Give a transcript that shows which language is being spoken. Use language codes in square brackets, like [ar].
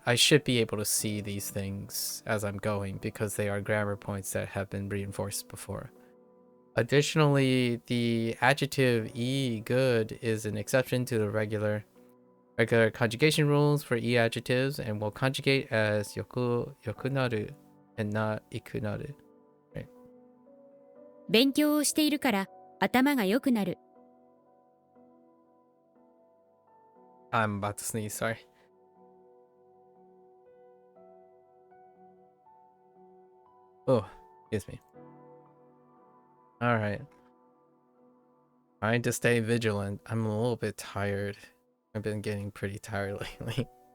[en] I should be able to see these things as I'm going because they are grammar points that have been reinforced before. Additionally, the adjective e good is an exception to the regular conjugation rules for e adjectives and will conjugate as yokunaru and not ikunaru. Right. [ja] 勉強をしているから頭が良くなる。 [en] I'm about to sneeze, sorry. Oh, excuse me. All right. Trying to stay vigilant. I'm a little bit tired. I've been getting pretty tired lately.